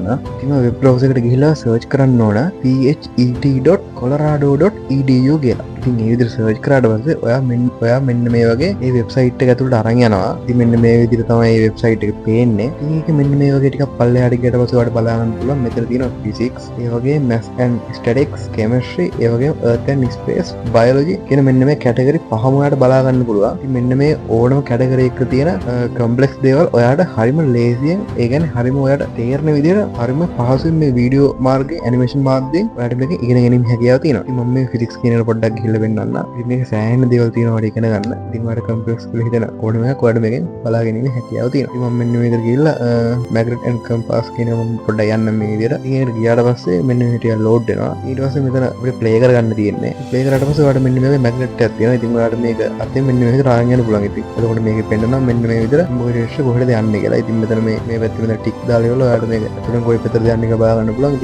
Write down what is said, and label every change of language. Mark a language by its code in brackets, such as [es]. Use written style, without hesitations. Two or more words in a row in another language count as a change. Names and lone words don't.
[si] ඉතින් ඔය [en] web browser [si] එකට ගිහිල්ලා සර්ච් කරන්න ඕන phet.colorado.edu කියලා. ඉතින් මේ විදිහට සර්ච් කරාට පස්සේ ඔයා මෙන්න මේ වගේ මේ වෙබ්සයිට් එක ඇතුළට අරන් යනවා. ඉතින් මෙන්න මේ විදිහට තමයි මේ වෙබ්සයිට් එක පේන්නේ. ඉතින් මේක මෙන්න මේ වගේ ටිකක් පල්ලෙහාට ගියට පස්සේ ඔයාලට බලා ගන්න පුළුවන්. මෙතන තියෙනවා [en] physics, [si] ඒ වගේ [en] maths and statistics, chemistry, [si] ඒ වගේම [en] earth and space, [si] biology කියන මෙන්න මේ කැටගරි පහම ඔයාලට බලා ගන්න පුළුවන්. ඉතින් මෙන්න මේ ඕනම කැටගරි එකක තියෙන කම්ප්ලෙක්ස් දේවල් ඔයාට හරිම ලේසියෙන් ඒ කියන්නේ හරිම ඔයාට තේරෙන විදිහට හරිම පහසුවෙන් මේ වීඩියෝ මාර්ගයේ ඇනිමේෂන් මාධ්‍යයෙන් ඔයාට මේක ඉගෙන ගැනීම හැකියාව තියෙනවා. ඉතින් මම මේ ෆිසික්ස් කියන එක පොඩ්ඩක් ගිහිල්ලා පෙන්නන්න. ඉතින් මේක සෑහෙන දේවල් තියෙනවා ඔයාලට ඉගෙන ගන්න. ඉතින් ඔයාලට කම්ප්ලෙක්ස් කියලා හිතන ඕනම එකක් ඔයාලට මේකෙන් බලා ගැනීම හැකියාව තියෙනවා. ඉතින් මම මෙන්න මේ විදිහට ගිහිල්ලා [en] magnet and compass [si] කියන මම පොඩ්ඩක් යන්න මේ විදිහට. ඉතින් ඒකට ගියාට පස්සේ මෙන්න මේ ටික ලෝඩ් වෙනවා. ඊට පස්සේ මෙතන අපිට ප්ලේ කරගන්න තියෙන්නේ. ප්ලේ කරාට පස්සේ ඔයාලට මෙන්න මේ magnet එකක් තියෙනවා. ඉතින් ඔයාලට මේක අතෙන් මෙන්න මේ විදිහට ආගෙන යන්න පුළුවන්. ඉතින් එතකොට මේකෙ පෙන්නනවා මෙන්න මේ විදිහට මොකද කොහෙද යන්නේ කියලා. ඉතින් මෙතන මේ පැත්තේ මෙතන ටික් දාලා ඉවරලා ඔයාලට මේක අතුරෙන් කොයි පැත්තටද යන්නේ කියලා බලා ගන්න පුළුවන්.